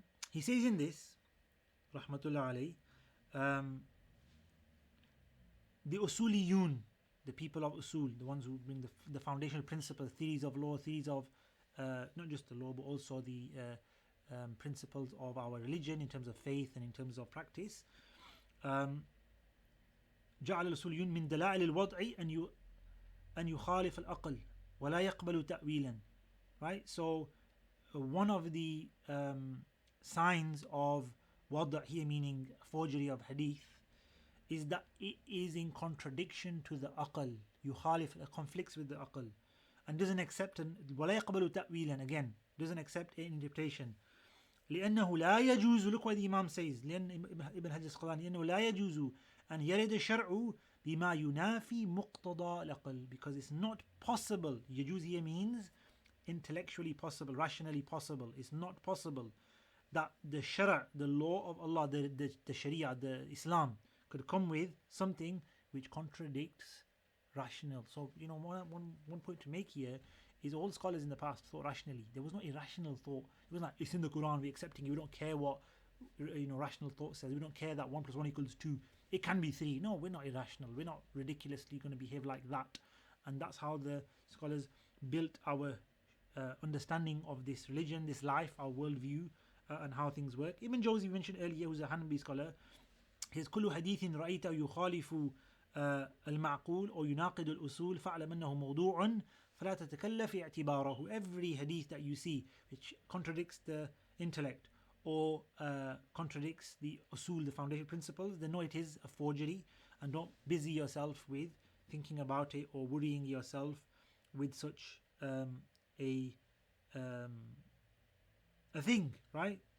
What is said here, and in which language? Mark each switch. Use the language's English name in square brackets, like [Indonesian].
[English] He says in this, Rahmatullah alayh, the Usuliyun, the people of Usul, the ones who bring the foundational principles, theories of law, theories of not just the law, but also the principles of our religion in terms of faith and in terms of practice. [Arabic] جعل الأصوليون من دلائل الوضع أن يخالف الأقل ولا يقبل تأويلا. [English] Right? So one of the signs of wada' here, meaning forgery of hadith, is that it is in contradiction to the aql. يخالف, conflicts with the aql, and doesn't accept [Arabic] ولا يقبل تأويلا, [English] again doesn't accept an interpretation. [Arabic] لأنه لا يجوز, [English] look what the Imam says, [Arabic] لأن Ibn Hajar al-Asqalani, لأنه لا يجوز أن يرد الشرع بما ينافي مقتضى العقل, [English] because it's not possible. يجوز here means intellectually possible, rationally possible. It's not possible that the shara', the law of Allah, the sharia, the Islam, could come with something which contradicts rational. So, one point to make here is all scholars in the past thought rationally. There was no irrational thought. It was like, it's in the Quran, we're accepting it. We don't care what rational thought says. We don't care that 1 + 1 = 2. It can be 3. No, we're not irrational. We're not ridiculously going to behave like that. And that's how the scholars built our understanding of this religion, this life, our worldview, and how things work. Ibn Jawzi, mentioned earlier, who's a Hanafi scholar, his [Arabic] كل حديث رأيته يخالف المعقول أو يناقض الأصول فاعلم أنه موضوع فلا تتكلف اعتباره. [English] Every hadith that you see which contradicts the intellect or contradicts the usul, the foundation principles, then know it is a forgery, and don't busy yourself with thinking about it or worrying yourself with such a thing, right?